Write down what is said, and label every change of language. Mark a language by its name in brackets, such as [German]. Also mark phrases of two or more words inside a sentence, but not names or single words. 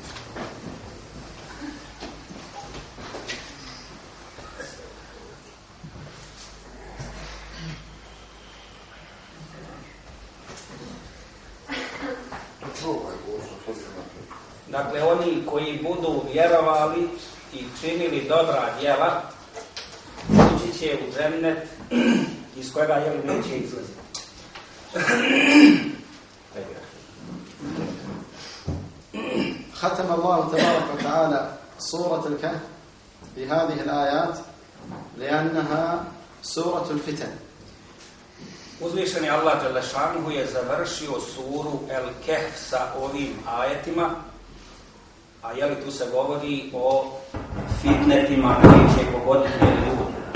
[Bosnian] Dakle, oni koji budu vjerovali i činili dobra djela, ući će u džennet iz kojega neće izlaziti. [Arabic] ختم الله تبارك وتعالى سورة الكهف بهذه الآيات لأنها سورة الفتن. [Bosnian] Uzvišeni Allah Đelešanuhu je završio suru El-Kehf sa ovim ajetima, a tu se govori o fitnetima koji će pogoditi ljudi.